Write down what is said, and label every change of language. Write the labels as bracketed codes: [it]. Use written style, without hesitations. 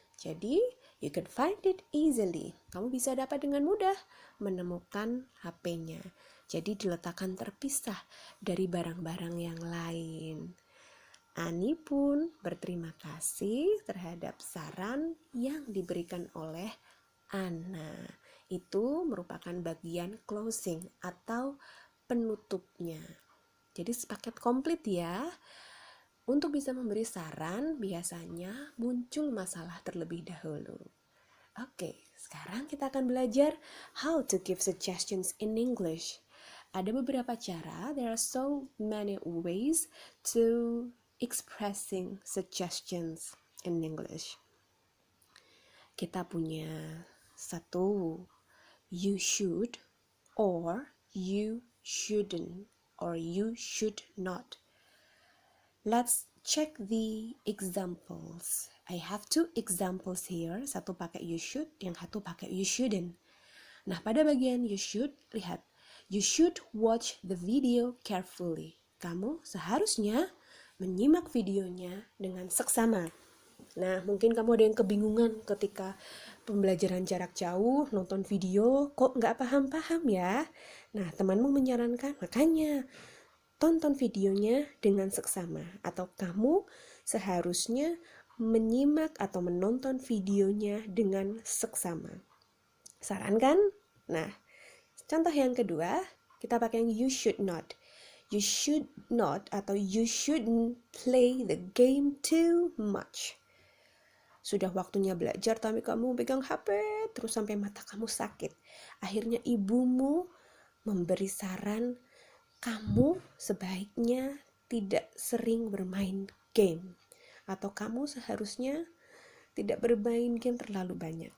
[en] Jadi, you can find it easily. [id] Kamu bisa dapat dengan mudah menemukan HP-nya. Jadi diletakkan terpisah dari barang-barang yang lain. Ani pun berterima kasih terhadap saran yang diberikan oleh Ana. Itu merupakan bagian closing atau penutupnya. Jadi sepaket komplit ya. Untuk bisa memberi saran, biasanya muncul masalah terlebih dahulu. Oke, sekarang kita akan belajar [en] how to give suggestions in English. [id] Ada beberapa cara, [en] there are so many ways to expressing suggestions in English. [id] Kita punya satu, [en] you should, or you shouldn't, or you should not. Let's check the examples. I have two examples here. [id] Satu pakai [en] you should, [id] yang satu pakai [en] you shouldn't. [id] Nah, pada bagian [en] you should, [id] lihat. [en] You should watch the video carefully. [id] Kamu seharusnya menyimak videonya dengan seksama. Nah, mungkin kamu ada yang kebingungan ketika pembelajaran jarak jauh, nonton video, kok nggak paham-paham ya? Nah, temanmu menyarankan, makanya tonton videonya dengan seksama, atau kamu seharusnya menyimak atau menonton videonya dengan seksama. Saran kan? Nah, contoh yang kedua, kita pakai yang [en] you should not. You should not atau you shouldn't play the game too much. [id] Sudah waktunya belajar tapi kamu pegang HP terus sampai mata kamu sakit. Akhirnya ibumu memberi saran, kamu sebaiknya tidak sering bermain game, atau kamu seharusnya tidak bermain game terlalu banyak.